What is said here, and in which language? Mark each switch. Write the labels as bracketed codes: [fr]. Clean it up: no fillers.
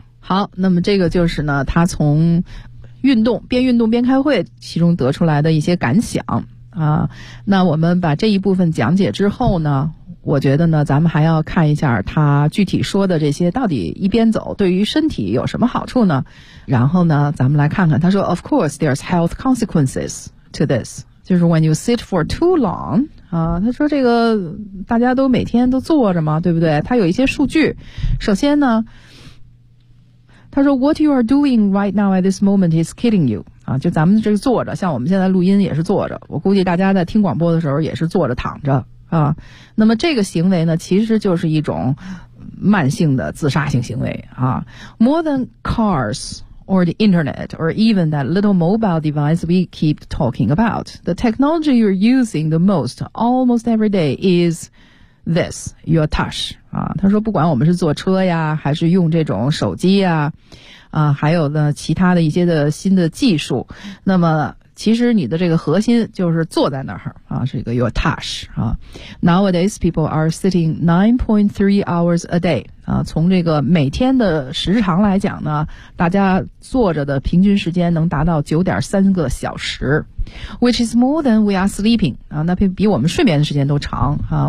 [zh] 好，那么这个就是呢，他从运动边运动边开会，其中得出来的一些感想啊。那我们把这一部分讲解之后呢？我觉得呢，咱们还要看一下他具体说的这些到底一边走对于身体有什么好处呢？然后呢，咱们来看看他说 [en] ，Of course, there's health consequences to this. [zh] 就是 [en] when you sit for too long [zh] 啊，他说这个大家都每天都坐着嘛，对不对？他有一些数据。首先呢，他说 [en] What you are doing right now at this moment is killing you [zh] 啊，就咱们这个坐着，像我们现在录音也是坐着，我估计大家在听广播的时候也是坐着躺着啊。那么这个行为呢，其实就是一种慢性的自杀性行为啊。 [en] More than cars or the internet or even that little mobile device we keep talking about, the technology you're using the most almost every day is this, your touch. [zh] 啊，他说不管我们是坐车呀，还是用这种手机呀，啊，还有呢其他的一些的新的技术，那么其实你的这个核心就是坐在那儿啊，是一个 [en] your touch [zh] 啊。 [en] Nowadays people are sitting 9.3 hours a day [zh] 啊，从这个每天的时长来讲呢，大家坐着的平均时间能达到 9.3 个小时 ， [en] which is more than we are sleeping [zh] 啊，那比我们睡眠的时间都长啊。